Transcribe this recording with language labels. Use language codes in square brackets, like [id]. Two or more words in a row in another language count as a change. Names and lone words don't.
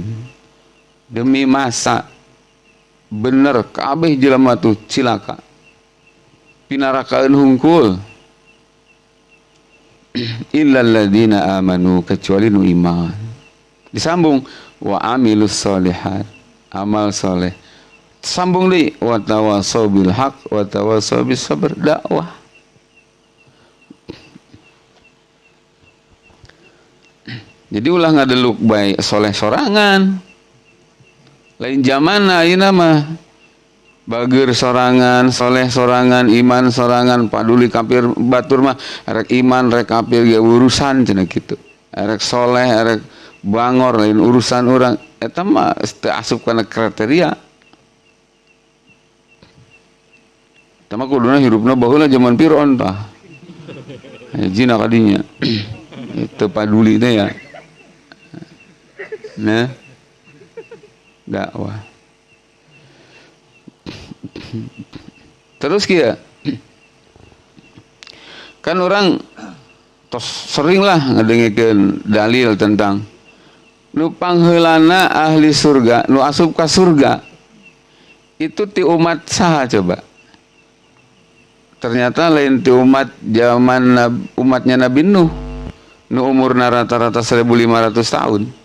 [id] Demi masa [su] bener kabeh jelema tuh cilaka. Pinarakaeun hungkul. [ar] إلا الذين آمنوا, [su] kecuali nu iman. Disambung [ar] وعملوا الصالحات, [su] amal soleh. Sambung deui [ar] وتواصوا بالحق وتواصوا بالصبر, [su] dakwah. Jadi ulah ngadeluk bae soleh sorangan. Lain zaman ayeuna mah bager sorangan, soleh sorangan, iman sorangan, paduli kafir batur mah rek iman rek kafir ge urusan cenah kitu. Rek soleh, rek bangor lain urusan urang. Eta mah teu asup kana kriteria. Eta mah kuduna hirupna baheula zaman Firaun tah. Hijina kadinya. Teu paduli teh ya. Nah. Dakwah. Terus kia [id] kan orang [su] tos seringlah ngadengikeun dalil tentang nu pangheulana ahli surga, nu asup ka surga itu ti umat saha coba? Ternyata lain ti umat zaman umatnya Nabi Nuh, nu umurna rata-rata 1500 tahun.